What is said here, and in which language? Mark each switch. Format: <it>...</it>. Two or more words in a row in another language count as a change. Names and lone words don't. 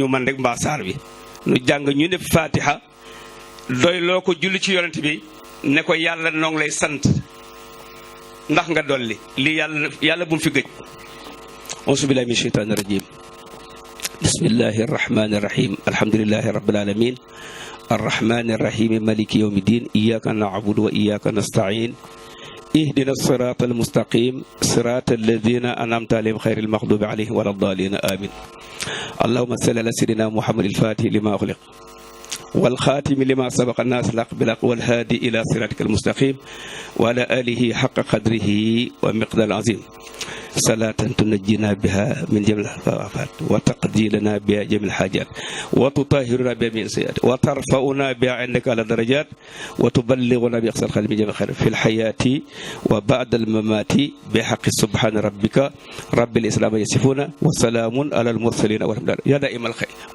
<wo>ñu man rek mbaa saar bi nu jàng ñu def fatiha doy loo ko julli ci yonent bi ne ko yàlla noo ngi lay sant ndax nga dolli lii yàlla bu mu fi gëj</wo> <ar>أعوذ بالله من الشيطان الرجيم بسم الله الرحمن الرحيم الحمد لله رب العالمين الرحمن الرحيم مالك يوم الدين إياك نعبد وإياك نستعين اهدنا الصراط المستقيم صراط الذين أنعمت عليهم خير المغضوب عليهم ولا الضالين آمين اللهم صل على سيدنا محمد الفاتح لما أغلق والخاتم لما سبق الناس الحق بالحق والهادي إلى صراطك المستقيم وعلى آله حق قدره ومقدار العظيم صلاة تنجينا بها من جميع الآفات وتقضي لنا بها جميع الحاجات وتطهرنا بها من السيئات وترفعنا بها عندك على درجات وتبلغنا بأقصى الخير من جميع الخير في الحياة وبعد الممات بحق سبحان ربك رب الإسلام يصفون وسلام على المرسلين والحمد لله يا دائم الخير.</ar>